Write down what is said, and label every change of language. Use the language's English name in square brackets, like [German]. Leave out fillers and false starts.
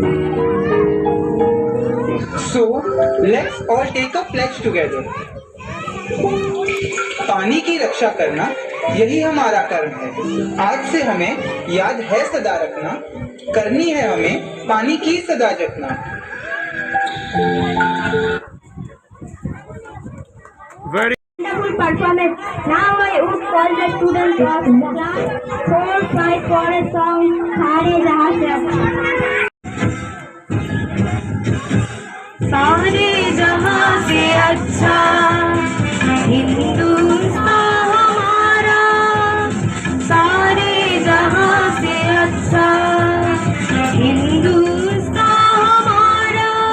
[English] So let's all take a pledge together. [Hindi] पानी की रक्षा करना यही हमारा कर्म है। आज से हमें याद है सदा रखना, करनी है हमें पानी की सदा जतना। [English] Very wonderful performance. Now I would call the students of class 4-5 for a song सारे जहां से अच्छा। [Hindi] सारे जहां से अच्छा हिंदुस्तान हमारा, सारे जहां से अच्छा हिंदुस्तान हमारा।